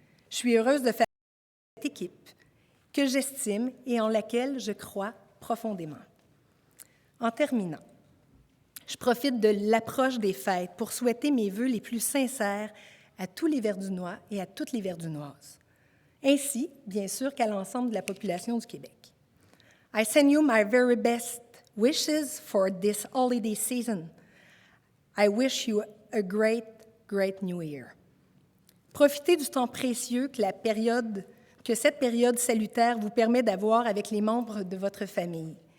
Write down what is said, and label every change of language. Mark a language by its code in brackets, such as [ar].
[fr] Je suis heureuse de faire partie de cette équipe que j'estime et en laquelle je crois profondément. En terminant, je profite de l'approche des fêtes pour souhaiter mes vœux les plus sincères à tous les Verdunois et à toutes les Verdunoises, ainsi, bien sûr, qu'à l'ensemble de la population du Québec. [en] I send you my very best wishes for this holiday season. I wish you a great, great new year. [fr] Profitez du temps précieux que cette période salutaire vous permet d'avoir avec les membres de votre famille.